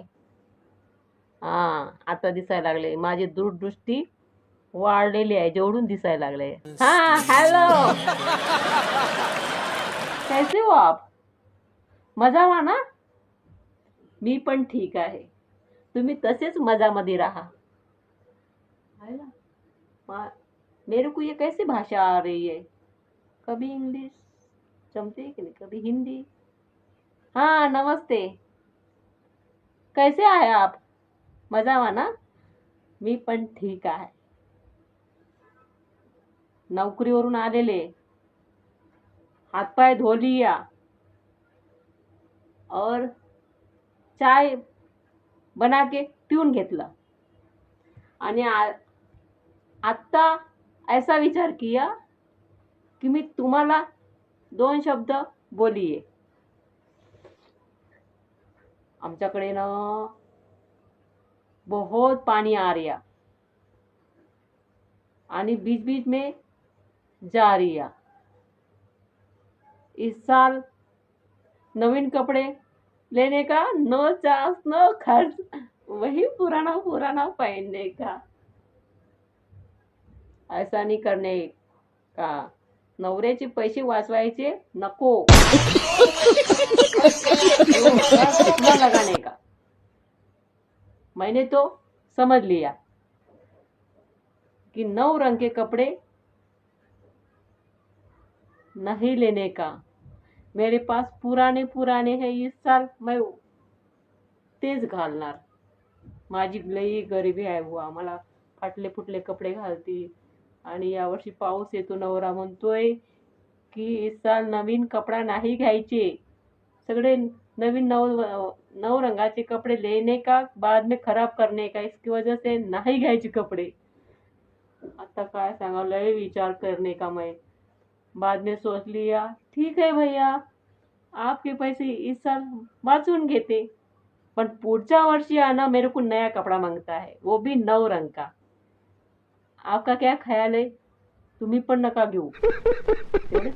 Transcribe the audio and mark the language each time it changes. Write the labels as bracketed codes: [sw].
[mr] हा, आता दिसायला लागले. माझी दूरदृष्टी वाढलेली आहे, जेवढून दिसायला लागले. [hi] हा, हॅलो. कैसे हो आप? मजा ना? [mr] मी पण ठीक आहे. तुम्ही तसेच मजामध्ये राहा. [hi] है ना? मेरे को ये कैसी भाषा आ रही है? कभी इंग्लिश जमती है कि नहीं, कभी हिंदी. हाँ, नमस्ते. कैसे आहे आप? मजा ना? [mr] मी पण ठीक आहे. नोकरीवरून आलेले, [hi] हातपाय धो लिया और चाय बना के [mr] पिऊन घेतला आणि आत्ता [hi] ऐसा विचार किया कि [mr] मी तुम्हाला [hi] 2 शब्द बोलिये. [mr] आमच्याकडे [hi] ना बहुत पानी आ रहा [mr] आणि [hi] बीच बीच में जा रहा. इस साल नवीन कपड़े लेने का नो चांस नो खर्च, वही पुराना पुराना पहनने का. ऐसा नहीं करने का. [mr] नवऱ्याचे पैसे वाचवायचे नको. [hi] अपना लगाने का. मैंने तो समझ लिया कि 9 रंग के कपड़े नहीं लेने का. मेरे पास पुराने पुराने हैं. इस साल मैं [mr] तेच घालणार. माझी लई गरिबी आहे बुवा. मला फाटले फुटले कपडे घालती आणि यावर्षी पाऊस येतो. नवरा म्हणतोय की [hi] इस साल [mr] नवीन कपडा नाही घ्यायचे. सगळे नवीन नऊ रंगाचे कपडे [hi] लेने का, बाद में खराब करने का. इसकी वजह से नहीं [mr] घ्यायचे कपडे. आता काय सांगा, लय [hi] विचार करने का. मैं बाद में सोच लिया ठीक है भैया, आपके पैसे इस साल [mr] वाचून घेते, पण पुढच्या वर्षी [hi] आना मेरे को नया कपड़ा मांगता है, वो भी 9 रंग का. आपका क्या ख्याल है? [mr] तुम्ही पण नका घेऊ. तेवढे